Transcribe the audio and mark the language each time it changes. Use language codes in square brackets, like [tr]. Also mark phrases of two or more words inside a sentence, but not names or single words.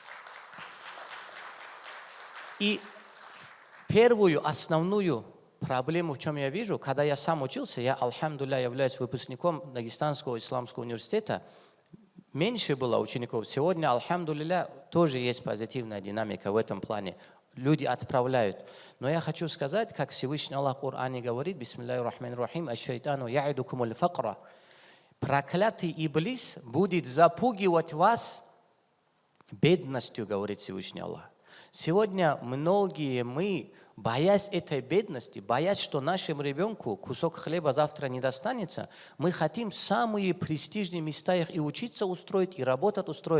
[ru] И первую, основную проблему, в чем я вижу, когда я сам учился, я, алхамдулилля, являюсь выпускником Дагестанского исламского университета, меньше было учеников. Сегодня, алхамдулилля, тоже есть позитивная динамика в этом плане. Люди отправляют. Но я хочу сказать, как Всевышний Аллах в Коране говорит, [ar] بسم الله الرحمن الرحيم، الشيطان يعدكم الفقر. [ru] Проклятый Иблис будет запугивать вас бедностью, говорит Всевышний Аллах. Сегодня многие мы, боясь этой бедности, боясь, что нашему ребенку кусок хлеба завтра не достанется, мы хотим самые престижные места их и учиться устроить, и работать устроить.